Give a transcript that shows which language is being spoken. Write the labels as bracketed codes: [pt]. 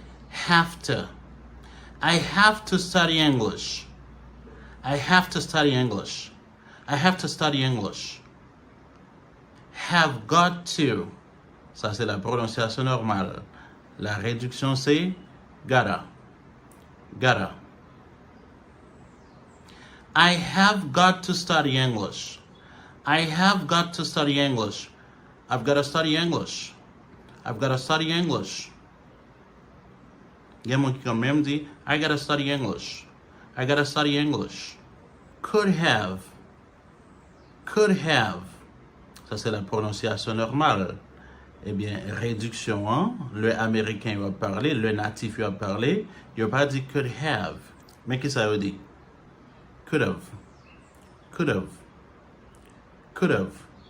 [en] Have to. I have to study English. I have to study English. I have to study English. Have got to. [fr] Ça, c'est la prononciation normale. La réduction, c'est gotta. [en] Gotta. I have got to study English. I have got to study English. I've got to study English. I've got to study English. [fr] Il y a mon qui quand même dit, [en] I got to study English. I got to study English. Could have. Could have. [fr] Ça, c'est la prononciation normale. Eh bien, réduction, hein? Le américain va parler, le natif va parler. Il n'a pas dit could have. Mais qu'est-ce que ça veut dire? [en] Could have. Could have. Could have.